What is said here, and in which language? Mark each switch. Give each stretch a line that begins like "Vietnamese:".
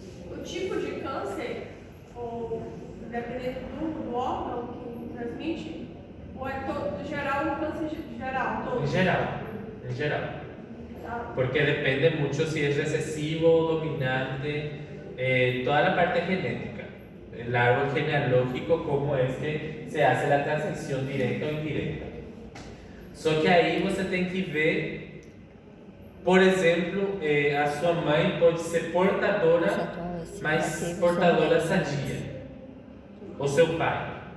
Portuguese: O tipo de câncer, ou dependendo do órgão que transmite, ou é todo, no geral, um câncer geral, todo?
Spanish: En general.
Portuguese: Tá?
Spanish: Porque depende mucho si es recesivo o dominante, toda la parte genética, el árbol genealógico, cómo es que se hace la transición directa o indirecta.
Portuguese: Só que aí você tem que ver, por exemplo, a sua mãe pode ser portadora, mas portadora sadia, o seu pai.